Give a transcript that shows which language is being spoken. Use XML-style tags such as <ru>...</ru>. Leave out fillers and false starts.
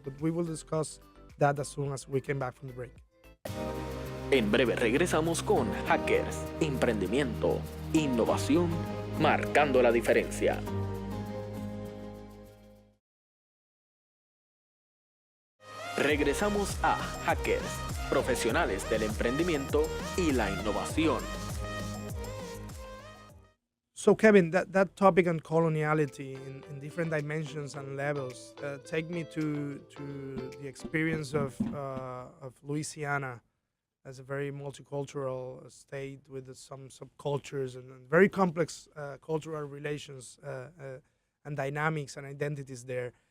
<en>But we will discuss that as soon as we came back from the break.</en> <es>En breve regresamos con Jáquers, emprendimiento, innovación, marcando la diferencia. Regresamos a Jáquers, profesionales del emprendimiento y la innovación.</es> <en>So Kevin, that topic on coloniality in different dimensions and levels take me to the experience of Louisiana as a very multicultural state with some subcultures and very complex cultural relations and dynamics and identities there.</en>